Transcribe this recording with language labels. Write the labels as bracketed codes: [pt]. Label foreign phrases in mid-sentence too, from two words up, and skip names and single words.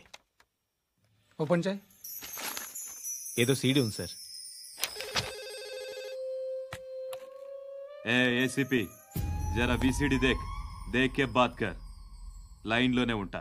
[te] ఓపెన్ చేయి. ఏదో సీడీ ఉంది సార్. [hi] एसीपी ज़रा बीसीडी देख देख के बात कर. [te] లైన్లోనే ఉంటా.